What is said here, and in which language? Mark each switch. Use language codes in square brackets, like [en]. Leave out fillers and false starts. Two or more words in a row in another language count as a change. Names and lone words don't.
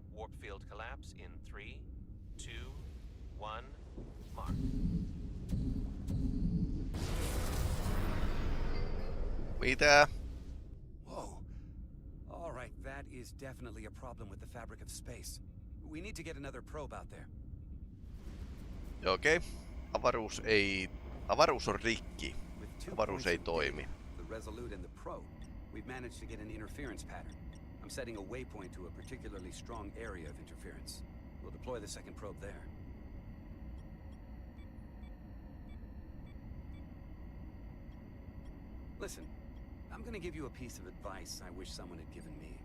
[en] Warp field collapse in 3, 2, 1, mark. [fi] Mitä? [en] Whoa. All right, that is definitely a problem with the fabric of space. We need to get another probe out there. [fi] Okei. Avaruus on rikki. Avaruus ei toimi. [en] The Resolute and the probe. We've managed to get an interference pattern. I'm setting a waypoint to a particularly strong area of interference. We'll deploy the second probe there. Listen, I'm gonna give you a piece of advice I wish someone had given me.